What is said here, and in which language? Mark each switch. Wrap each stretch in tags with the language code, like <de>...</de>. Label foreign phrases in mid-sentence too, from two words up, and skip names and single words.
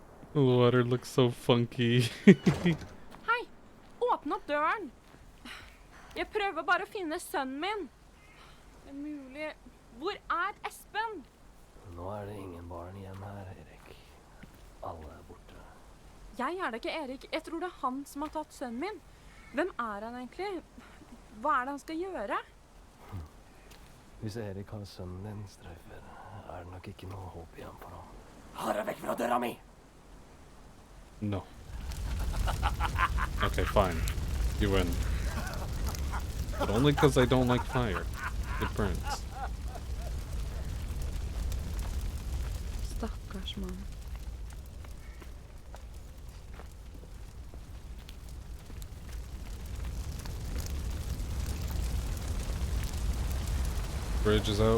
<en>The water looks so funky.</en> <no>Hei! Åpne opp døren! Jeg prøver bare å finne sønnen min. Det er mulig. Hvor er Espen? Nå er det ingen barn igjen her, Erik. Alle er borte. Jeg er da ikke Erik. Jeg tror det er han som har tatt sønnen min. Hvem er han egentlig? Hva er det han skal gjøre? Hvis Erik har sønnen din, Streifer, er det nok ikke noe håp igjen for ham. Ha deg vekk fra døra mi!</no> <en>No. Okay, fine. You win. But only because I don't like fire. It burns.</en> <no>Stakkars mann.</no> <en>Bridge is out.</en>